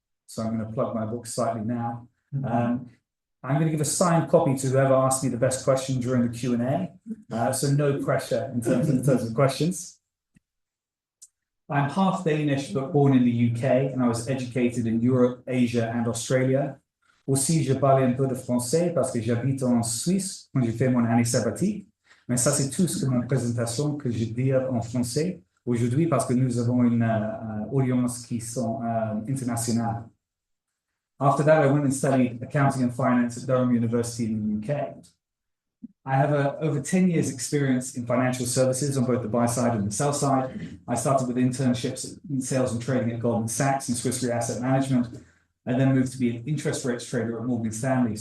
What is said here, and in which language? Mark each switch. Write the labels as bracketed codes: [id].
[en] So I'm going to plug my book slightly now. I'm going to give a signed copy to whoever asks me the best question during the Q&A. So no pressure in terms of questions. I'm half Danish, but born in the UK, and I was educated in Europe, Asia, and Australia. [fr] Aussi, je parle un peu de français parce que j'habite en Suisse quand j'ai fait mon année sabbatique. Mais ça, c'est tout ce que ma présentation que je dis en français aujourd'hui parce que nous avons une audience qui sont internationale. [en] After that, I went and studied accounting and finance at Durham University in the UK. I have over 10 years experience in financial services on both the buy side and the sell side. I started with internships in sales and trading at Goldman Sachs and Swiss Re Asset Management, and then moved to be an interest rates trader at Morgan Stanley.